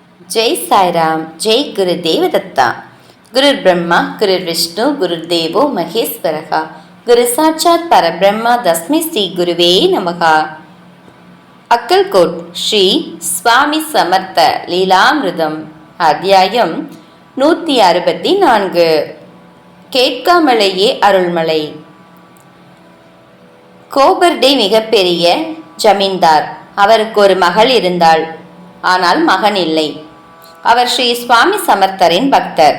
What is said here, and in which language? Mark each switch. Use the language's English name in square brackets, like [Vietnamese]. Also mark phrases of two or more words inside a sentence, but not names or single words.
[Sanskrit] जय साई राम। जय गुरुदेव दत्ता। गुरुर् ब्रह्मा गुरुर् विष्णु गुरुर्देवो महेश्वरः। गुरु साक्षात् परब्रह्मा तस्मै श्री गुरुवे नमः। [Tamil] अक्कलकोट श्री स्वामी समर्थ लीलामिर्दम அத்தியாயம் 164. கேட்காமலேயே அருள்மலை. கோபர்டே மிகப்பெரிய ஜமீன்தார். அவருக்கு ஒரு மகள் இருந்தாள். ஆனால் மகன் இல்லை. அவர் ஸ்ரீ சுவாமி சமர்த்தரின் பக்தர்.